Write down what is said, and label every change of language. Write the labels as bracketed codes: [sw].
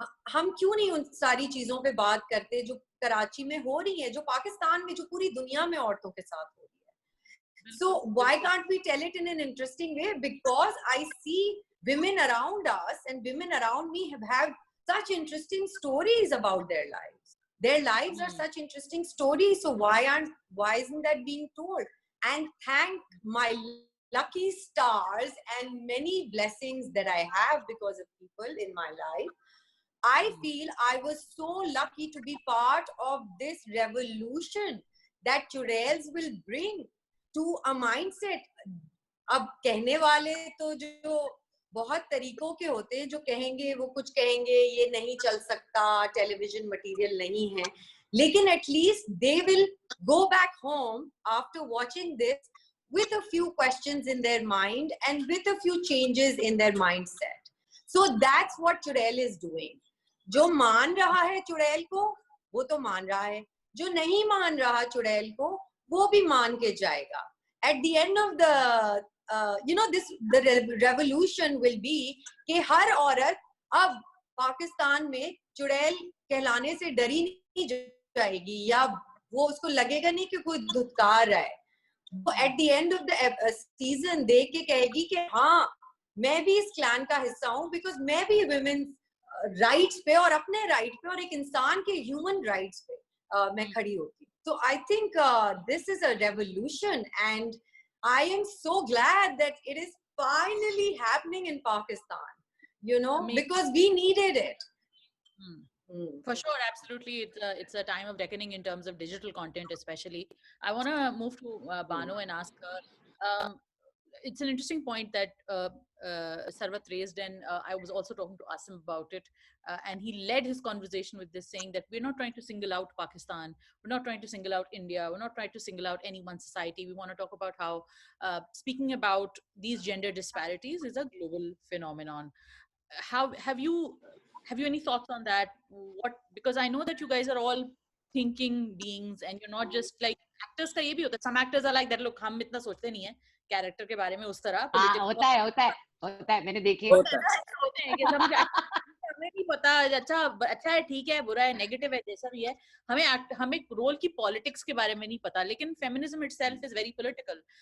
[hi] हम क्यों नहीं उन सारी चीजों पे बात करते जो कराची में हो रही है, जो पाकिस्तान में, जो पूरी दुनिया में औरतों के साथ हो रही है. [en] So why can't we tell it in an interesting way? Because I see women around us and women around me have such interesting stories about their lives. Their lives are such interesting stories. So why isn't that being told? And thank my lucky stars and many blessings that I have because of people in my life. I feel I was so lucky to be part of this revolution that Churels will bring to a mindset. [hi] अब कहने वाले तो जो बहुत तरीकों के होते हैं, जो कहेंगे, वो कुछ कहेंगे ये नहीं चल सकता, टेलीविजन मटेरियल नहीं है, लेकिन [en] at least they will go back home after watching this with a few questions in their mind and with a few changes in their mindset. So that's what Churel is doing. [hi] जो मान रहा है चुड़ैल को वो तो मान रहा है, जो नहीं मान रहा चुड़ैल को वो भी मान के जाएगा. [en] At the end of the the revolution will be [hi] कि हर औरत अब पाकिस्तान में चुड़ैल कहलाने से डरी नहीं जाएगी, या वो उसको लगेगा नहीं कि कोई धुतकार रहा है. वो [en] at the end of the season [hi] देख के कहेगी कि हाँ मैं भी इस क्लैन का हिस्सा हूँ, because मैं भी women's rights पे और अपने right पे और एक इंसान के human rights पे मैं खड़ी होती. [en] So I think this is a revolution, and I am so glad that it is finally happening in Pakistan, you know, Amazing. because we needed it. For sure, absolutely. It's a time of reckoning in terms of digital content, especially. I want to move to Banu and ask her. It's an interesting point that Sarvat raised, and I was also talking to Asim about it. And he led his conversation with this, saying that we're not trying to single out Pakistan, we're not trying to single out India, we're not trying to single out any one society. We want to talk about how speaking about these gender disparities is a global phenomenon. How have you any thoughts on that? What, because I know that you guys are all thinking beings and you're not just like actors [hi] का ये भी होता है. [en] Some actors are like that. [hi] लोग हम इतना सोचते नहीं है कैरेक्टर के बारे में उस तरह. होता है मैंने देखे होते हैं कि सब हमें नहीं पता. अच्छा है, ठीक है, बुरा है, नेगेटिव है, जैसा भी है. हमें रोल की पॉलिटिक्स के बारे में नहीं पता. लेकिन [en] Feminism itself is very political.